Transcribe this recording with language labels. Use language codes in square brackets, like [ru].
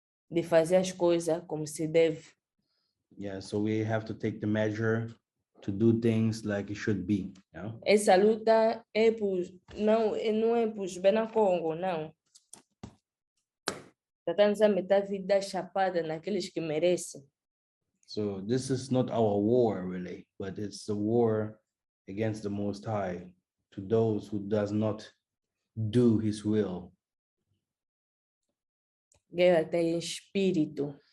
[pt] de fazer as coisas como se deve. [en] Yeah, so we have to take the measure to do things like it should be. You know? [pt] Essa luta é não é por bem na Congo, não. Yah Nzambe está vindo dar chapada naqueles que merecem. [en] So this is not our war really, but it's the war against the Most High to those who does not do His will. [pt] Guerra está em espírito.